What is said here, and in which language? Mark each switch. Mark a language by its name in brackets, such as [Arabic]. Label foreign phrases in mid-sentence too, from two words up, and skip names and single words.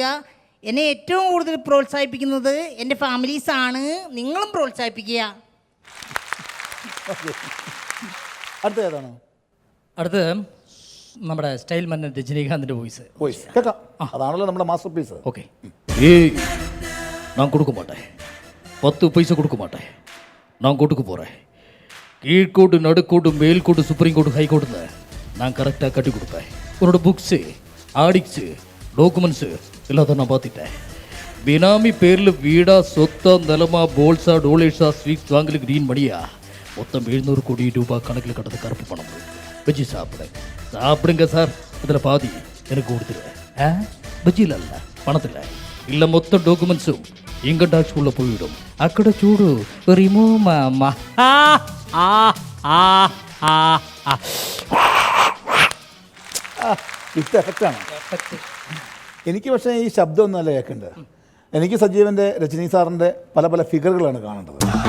[Malayalam] എന്നെ ഏറ്റവും കൂടുതൽ പ്രോത്സാഹിപ്പിക്കുന്നത് എൻ്റെ ഫാമിലീസാണ്. നിങ്ങളും പ്രോത്സാഹിപ്പിക്കുക. അടുത്ത ഏതാണ്? അടുത്ത് നമ്മുടെ സ്റ്റൈൽ മന്നൻ രജനീകാന്തിൻ്റെ വോയിസ്. കേൾക്കാം. അതാണല്ലോ നമ്മുടെ മാസ്റ്റർ പീസ്. [Tamil] ஓகே. ஏய், நான் கொடுக்க மாட்டேன். 10 பைசா கொடுக்க மாட்டேன். நான் கொடுக்க போகிறேன். கீழ்கோட்டு, நடுக்கோட்டு, மேல்கோட்டு, சுப்ரீம் கோர்ட்டு, ஹை கோர்ட்டுன்னு நான் கரெக்டாக கட்டி கொடுப்பேன். உன்னோட புக்ஸு, ஆடிக்ஸு, டாக்குமெண்ட்ஸு எல்லாத்தையும் நான் பார்த்துட்டேன். பினாமி பேரில் வீடா, சொத்தா, நிலமா, போல்ஸா, டோலேஷா, ஸ்வீட்ஸ் வாங்கல, கிரீன் மணியா, மொத்தம் 700 கோடி ரூபாய் கணக்கில் கட்டது கருப்பு பணம். பஜ்ஜி சாப்பிடுங்க சார். இதில் பாதி எனக்கு கொடுத்துருவேன். பஜ்ஜியில் அல்ல, பணத்தில் இல்லை. மொத்த டாக்குமெண்ட்ஸும் இன்கம் டாக்ஸ் உள்ள போய்விடும். அக்கட சூடு ரிமூவ் மாமா. [Malayalam] ഇത് എഫക്റ്റാണ്. എനിക്ക് പക്ഷേ ഈ ശബ്ദമൊന്നുമല്ല കേൾക്കേണ്ടത്. എനിക്ക് സജീവൻ്റെ, രജനി സാറിൻ്റെ പല പല ഫിഗറുകളാണ് കാണേണ്ടത്.